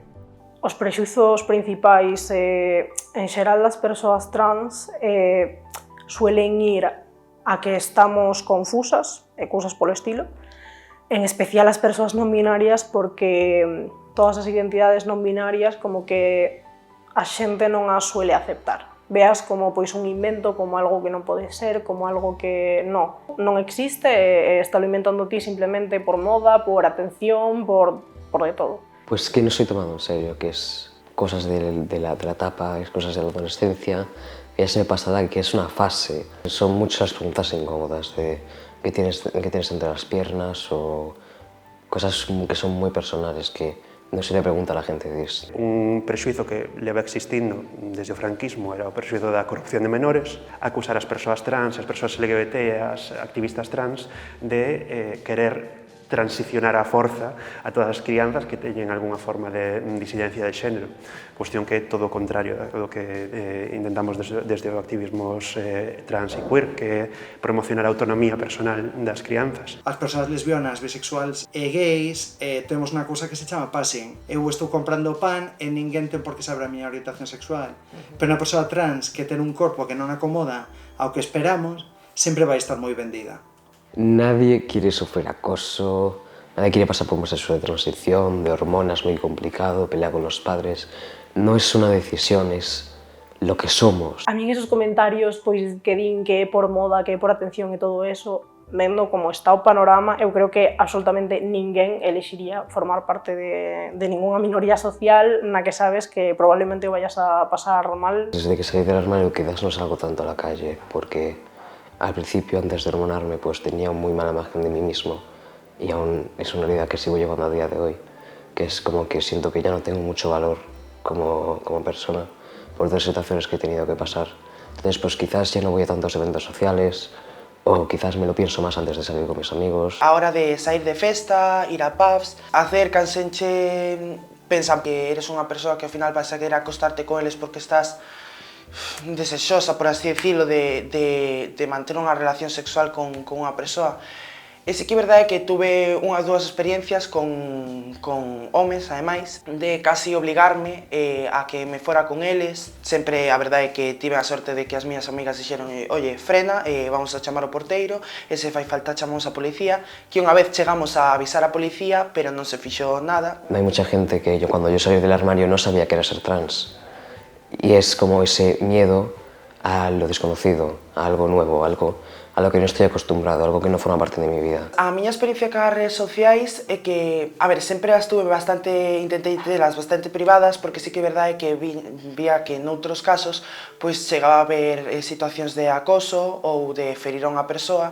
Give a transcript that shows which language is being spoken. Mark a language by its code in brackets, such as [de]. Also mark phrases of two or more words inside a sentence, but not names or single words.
[gl] Os prexuizos principais en xeral das persoas trans suelen ir a que estamos confusas e cousas polo estilo, en especial as persoas non binarias porque todas as identidades non binarias como que a xente non as suele aceptar. Veas como pois un invento, como algo que non pode ser, como algo que non existe e está inventando ti simplemente por moda, por atención, por de todo. [es] Pues que no estoy tomando en serio, que es cosas de la etapa, es cosas de la adolescencia. Ya se me pasará que es una fase. Son muchas preguntas incómodas de qué tienes entre las piernas o cosas que son muy personales que non se le pregunta a la gente disso. [gl] Un prexuizo que leva existindo desde o franquismo era o prexuizo da corrupción de menores, acusar as persoas trans, as persoas LGBT, as activistas trans de querer transicionar a forza a todas as crianzas que teñen algunha forma de disidencia de xénero, cuestión que é todo o contrario do que intentamos desde o activismos trans e queer, que é promocionar a autonomía personal das crianzas. As persoas lesbianas, bisexuais e gays temos unha cousa que se chama passing. Eu estou comprando pan e ninguén ten por que saber a miña orientación sexual. Pero unha persoa trans que ten un corpo que non acomoda ao que esperamos, sempre vai estar moi vendida. [es] Nadie quiere sufrir acoso, nadie quiere pasar por un proceso de transición, de hormonas muy complicado, pelear con los padres. No es una decisión, es lo que somos. [gl] A min esos comentarios pois que din que é por moda, que é por atención e todo eso, vendo como está o panorama, eu creo que absolutamente ninguén elexiría formar parte de ningunha minoría social na que sabes que probablemente o vayas a pasar mal. [es] Desde que salí del armario quizás no salgo tanto a la calle, porque al principio, antes de hormonarme, pues tenía muy mala imagen de mí mismo y aún es una realidad que sigo llevando a día de hoy, que es como que siento que ya no tengo mucho valor como persona por todas las situaciones que he tenido que pasar. Entonces, pues quizás ya no voy a tantos eventos sociales o quizás me lo pienso más antes de salir con mis amigos. [gl] A hora de sair de festa, ir a pubs, acércansenche, pensan que eres unha persoa que ao final vas a querer acostarte con eles porque estás desexosa, [es] por así decirlo, [gl] de manter unha relación sexual con unha persoa. E sí que é verdade que tuve unhas dúas experiencias con homes, ademais, de casi obligarme a que me fora con eles. Sempre a verdade é que tive a sorte de que as miñas amigas dixeron [es] oye, frena, [gl] vamos a chamar o porteiro, e se fai falta chamamos a policía, que unha vez chegamos a avisar a policía, pero non se fixo nada. [es] Hay mucha gente que cuando yo salí del armario no sabía que era ser trans. Y es como ese miedo a lo desconocido, a algo nuevo, a lo que no estoy acostumbrado, algo que no forma parte de mi vida. [gl] A miña experiencia cas redes sociais é que, a ver, sempre as tuve intentei telas bastante privadas, porque sí que é verdade que vía que noutros casos pois chegaba a haber situacións de acoso ou de ferir a unha persoa.